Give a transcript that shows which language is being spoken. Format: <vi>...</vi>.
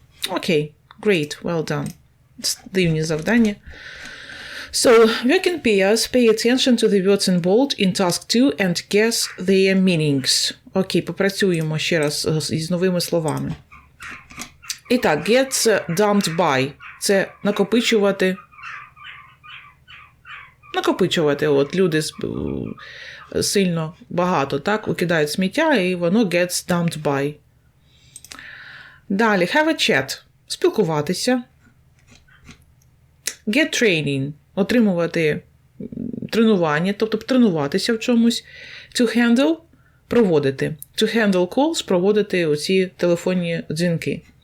<en>Окей, great, well done.</en> <uk>Дивні завдання.</uk> <en>So, working pairs, pay attention to the words in bold in task 2 and guess their meanings.</en> <uk>Окей, попрацюємо ще раз із новими словами. І так,</uk> <en>get dumped by</en> <uk>– це накопичувати. От люди сильно багато, так, викидають сміття, і воно</uk> <en>gets dumped by.</en> <uk>Далі,</uk> <en>have a chat</en> <uk>– спілкуватися.</uk> <en>Get training</en> <uk>– отримувати тренування, тобто тренуватися в чомусь.</uk> <en>To handle</en> <uk>– проводити.</uk> <en>To handle calls</en> <uk>– проводити оці телефонні дзвінки.</uk>